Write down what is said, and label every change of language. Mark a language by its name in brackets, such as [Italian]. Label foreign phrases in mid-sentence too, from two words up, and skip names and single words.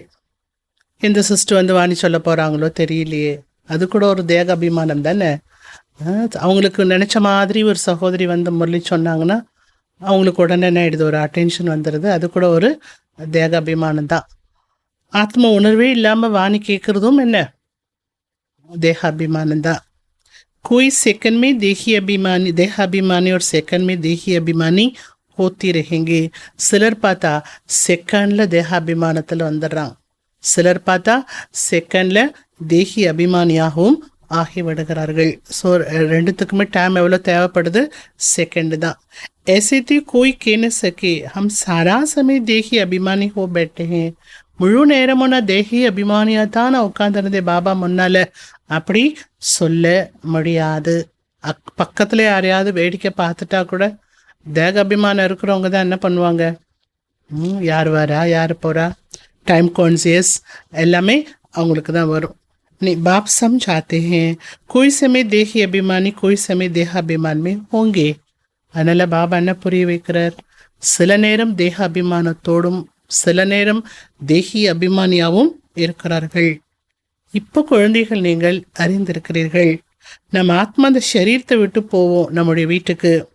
[Tamil] எந்த சிஸ்டர் வந்து வாணி சொல்ல போகிறாங்களோ தெரியலையே, அது கூட ஒரு தேக அபிமானம் தானே. அவங்களுக்கு நினச்ச மாதிரி ஒரு சகோதரி வந்து முரளி சொன்னாங்கன்னா அவங்களுக்கு உடனே என்ன ஆயிடுது, ஒரு அட்டென்ஷன் வந்துடுது. அது கூட ஒரு தேக அபிமானம் தான். ஆத்ம உணர்வே இல்லாமல் வாணி கேட்குறதும் என்ன, தேக அபிமானம் தான். [Hindi] कोई सेकंड में देही अभिमानी, देहाभिमानी और सेकंड में देही अभिमानी होती रहेंगे. [Tamil] சிலர் பார்த்தா செகண்டில் தேகாபிமானத்தில் வந்துடுறாங்க, சிலர் பார்த்தா செகண்டில் தேகி அபிமானியாகவும் ஆகிவிடுகிறார்கள். ஸோ ரெண்டுத்துக்குமே டைம் எவ்வளோ தேவைப்படுது? செகண்ட் தான். [Hindi] ऐसे तो कोई कह न सके हम सारा समय देही अभिमानी हो बैठे हैं. [Tamil] முழு நேரமும் நான் தேகி அபிமானியாக தான் நான் உட்காந்துருந்தேன் பாபா முன்னால் அப்படி சொல்ல முடியாது. பக்கத்தில் யாரையாவது வேடிக்கை பார்த்துட்டா கூட தேக அபிமானம் இருக்கிறவங்க தான் என்ன பண்ணுவாங்க? யார் வரா, யார் போகிறா, [English] time conscious [Tamil] எல்லாமே அவங்களுக்கு தான் வரும். [Hindi] நீ பாப் समझाते हैं कोई समय देही अभिमानी कोई समय देह अभिमान में होंगे. [Tamil] அதனால் பாபா என்ன புரிய வைக்கிறார்? சில நேரம் தேக அபிமானத்தோடும் சில நேரம் தேகி அபிமானியாகவும் இருக்கிறார்கள். இப்போ குழந்தைகள் நீங்கள் அறிந்திருக்கிறீர்கள். நம்ம ஆத்மா அந்த சரீரத்தை விட்டு போவோம் நம்முடைய வீட்டுக்கு.